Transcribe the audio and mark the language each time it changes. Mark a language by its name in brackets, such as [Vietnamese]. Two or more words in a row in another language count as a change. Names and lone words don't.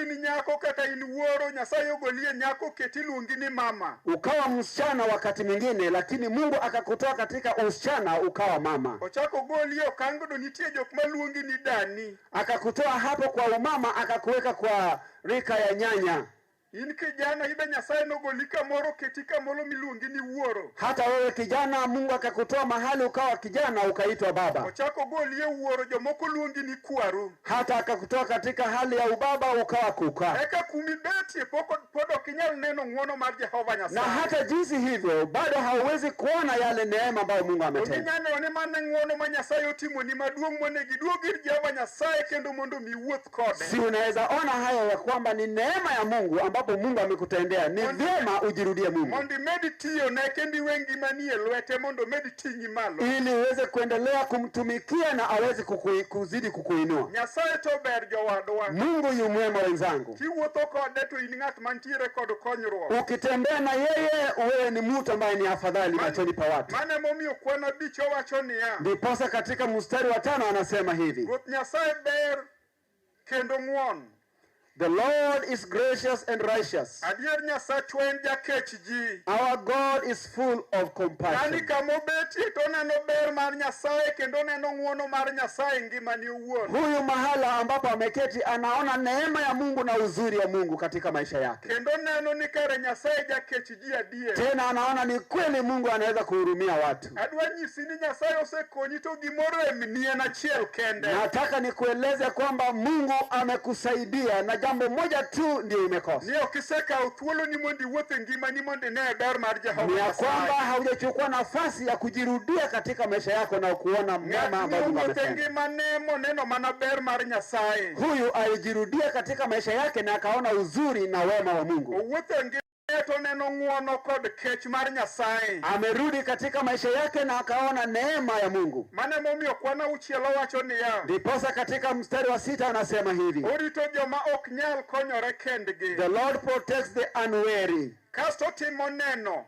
[Swahili] Ukawa msichana wakati mwingine, lakini Mungu akakutoa katika usichana ukawa mama. Akakutoa hapo kwa umama akakuweka kwa rika ya nyanya. [Luo (Kenya and Tanzania)] In kijana ibe Nyasaye nogolika moro ketika molo miluongi ni wuoro. [Swahili] Hata wewe kijana Mungu akakutoa mahali ukawa kijana ukaitwa baba. [Luo (Kenya and Tanzania)] Ochako golie wuoro jomoko luongi ni kwaru. [Swahili] Hata akakutoa katika hali ya ubaba ukawa kuka. [Luo (Kenya and Tanzania)] Eka kumibeti podo kinyal neno ng'wono mar Jehova Nyasaye. [Swahili] Na hata jinsi hivyo bado hauwezi kuona yale neema ambayo Mungu ametenda. [Luo (Kenya and Tanzania)] Onyane one mane ng'wono ma Nyasaye otimo ni maduong' monegi duogir Jehova Nyasaye kendo mondo miwuoth kode. [Swahili] Si unaweza ona hayo ya kwamba ni neema ya Mungu ambapo Mungu amekutendea. Ni vyema ujirudie Mungu. [Luo (Kenya and Tanzania)] Mondi meditio na kendi wengi manie lwete mondo meditingi malo. [Swahili] Ili uweze kuendelea kumtumikia na aweze kuzidi kukuinua. [Luo (Kenya and Tanzania)] Nyasaye to ber jowadwa. [Swahili] Mungu yu mwema wenzangu. [Luo (Kenya and Tanzania)] Kiwuotho kode to in ng'at mantiere kod konyruok. [Swahili] Ukitembea na yeye wewe ni mtu ambaye ni afadhali machoni pa watu. [Luo (Kenya and Tanzania)] Mane momiyo kwana bicho wacho niya. [Swahili] Ndiposa katika mstari wa 5 anasema hivi. [Luo (Kenya and Tanzania)] Ruoth Nyasaye ber kendo ng'won. [English] The Lord is gracious and righteous. [Luo (Kenya and Tanzania)] Adier Nyasachwa en jakech ji. [English] Our God is full of compassion. [Luo (Kenya and Tanzania)] Yani kamobeti to neno ber mar Nyasaye kendo neno ng'wono mar Nyasaye ngimani owuon. [Swahili] Huyu mahala ambapo ameketi anaona neema ya Mungu na uzuri wa Mungu katika maisha yake. [Luo (Kenya and Tanzania)] Kendo neno ni kare Nyasaye jakech ji adier. [Swahili] Tena anaona ni kweli Mungu anaweza kuhurumia watu. [Luo (Kenya and Tanzania)] Adwa nyisi ni Nyasaye osekonyi to gimoro emnie na chiel kende. [Swahili] Nataka nikueleze kwamba Mungu amekusaidia na jambo moja tu ndio imekosa. [Luo (Kenya and Tanzania)] Ni okiseka uthuolo ni mondi wuothe ngimani mondi ne ber mar Jehova Nyasaye. [Swahili] Ni kwamba haujachukua nafasi ya kujirudia katika maisha yako na kuona mema ambayo Mungu ametenda. [Luo (Kenya and Tanzania)] Ngimane moneno mana ber mar Nyasaye. [Swahili] Huyu alijirudia katika maisha yake na akaona uzuri na wema wa Mungu. [Luo (Kenya and Tanzania)] Wuothe to neno ng'wono kod kech mar Nyasaye. [Swahili] Amerudi katika maisha yake na akaona neema ya Mungu. [Luo (Kenya and Tanzania)] Mane momiyo kwana uchielo wacho niya. [Swahili] Ndiposa katika mstari wa 6 anasema hivi. [Luo (Kenya and Tanzania)] Orito joma ok nyal konyore kendgi. [English] The Lord protects the unwary. [Luo (Kenya and Tanzania)] Kasto timo neno.